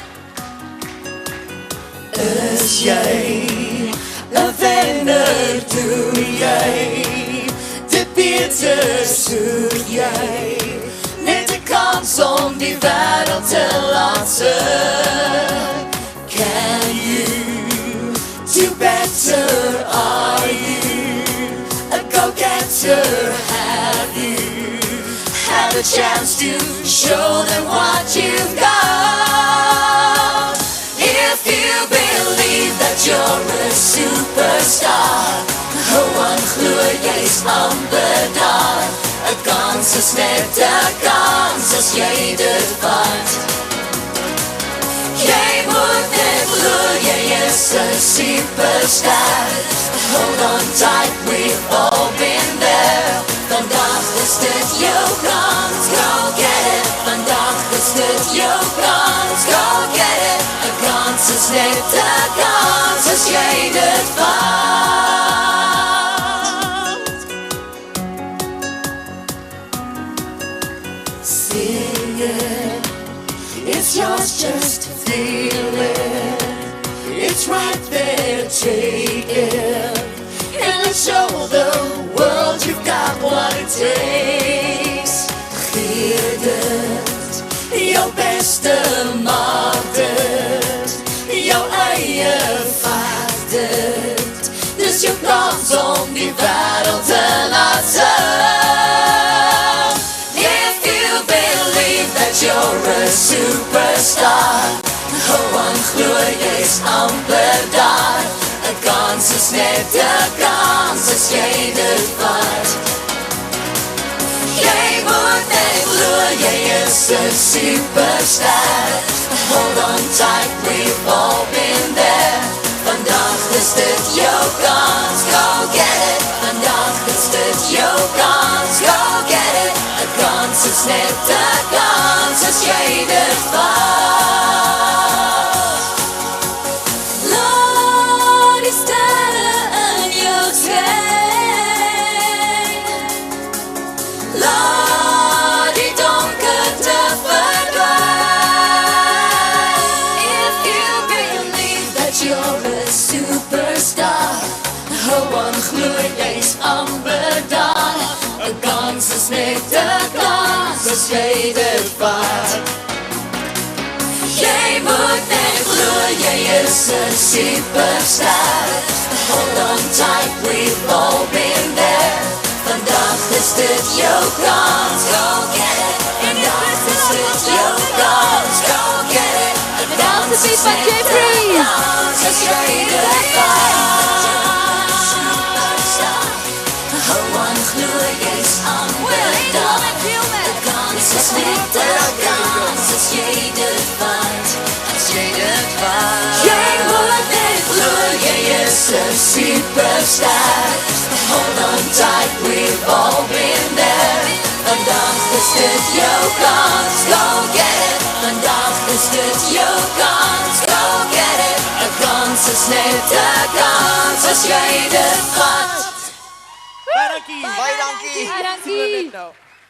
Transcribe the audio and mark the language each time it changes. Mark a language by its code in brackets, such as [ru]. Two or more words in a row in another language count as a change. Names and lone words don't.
[af] Is jy 'n wenner toe jy dit beter soek jy net 'n kans om die wêreld te laat sien. [en] Can you do better? Are you a go-getter? Have you had a chance to show them what you've got? If you believe that you're a superstar, one [af] glo jy's amper daar. 'n kans is net 'n kans as jy dit vat. Jy moet net glo jy is 'n superstar. [en] Hold on tight, we've all been there. [af] Vandag is dit jou kans, [en] go get it. [af] Vandag is dit jou kans, [en] go get it. [af] 'n kans is net 'n kans as jy dit vat. [en] Sing it, it's yours, just feel it. It's right there, take it. And show the world you've got what it takes. [af] Gee dit, jou beste maak dit. Jou eie vat dit. Dis jou kans om die wêreld te laat sien. [en] If you believe that you're a superstar, one [af] glo jy's amper daar. 'n kans is net 'n kans as jy dit vat. Jy moet net glo jy is 'n superstar. [en] Hold on tight, we've all been there. [af] Vandag is dit jou kans, [en] go get it. [af] Vandag is dit jou kans, [en] go get it. [af] 'n kans is net 'n kans as jy dit vat. Lord, is daar in jou trein. Laat die donkerte verdwyn. [en] If you believe that you're a superstar, one [af] glo jy's amper daar. 'n kans is net 'n kans as jy dit vat. Jy moet net glo jy is 'n superstar. [en] Hold on tight, we've all been there. [af] Vandag is dit jou kans, [en] go get it. [af] Vandag is dit jou kans, [en] go get it. [af] Vandag is dit jou kans as jy dit vat. One glo jy's amper daar. 'n kans is net 'n kans as jy dit vat. As jy dit vat. Jy moet net glo jy is 'n superstar. [en] Hold on tight, we've all been there. [af] Vandag is dit jou kans, [en] go get it. [af] Vandag is dit jou kans, [en] go get it. [af] 'n kans is net 'n kans as jy dit vat. Baie dankie. Baie dankie. Sien julle net nou.